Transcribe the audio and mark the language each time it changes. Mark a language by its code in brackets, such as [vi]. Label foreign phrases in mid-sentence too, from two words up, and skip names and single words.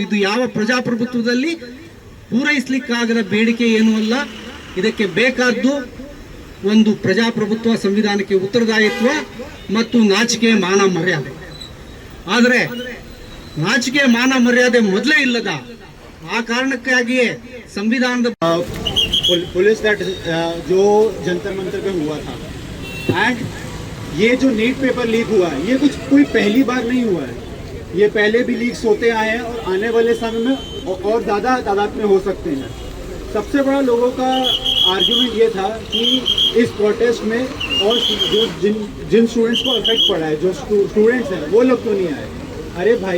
[kn] ಇದು ಯಾವ ಪ್ರಜಾಪ್ರಭುತ್ವದಲ್ಲಿ ಪೂರೈಸಲಿಕ್ಕಾಗದ ಬೇಡಿಕೆ ಏನೂ ಅಲ್ಲ. ಇದಕ್ಕೆ ಬೇಕಾದ್ದು ಒಂದು ಪ್ರಜಾಪ್ರಭುತ್ವ, ಸಂವಿಧಾನಕ್ಕೆ ಉತ್ತರದಾಯಿತ್ವ ಮತ್ತು ನಾಚಿಕೆ ಮಾನ ಮರ್ಯಾದೆ. ಆದರೆ ನಾಚಿಕೆ ಮಾನ ಮರ್ಯಾದೆ ಮೊದಲೇ ಇಲ್ಲದ ಆ ಕಾರಣಕ್ಕಾಗಿಯೇ ಸಂವಿಧಾನದ [en] police that [hi] जो जंतर मंतर पे हुआ था एंड ये जो नीट पेपर लीक हुआ है, ये कुछ कोई पहली बार नहीं हुआ है. ये पहले भी लीक्स होते आए हैं और आने वाले समय में और ज़्यादा तादाद में हो सकते हैं. सबसे बड़ा लोगों का आर्ग्यूमेंट ये था कि इस प्रोटेस्ट में और जो जिन स्टूडेंट्स को अफेक्ट पड़ा है, जो स्टूडेंट्स हैं वो लोग तो नहीं आए.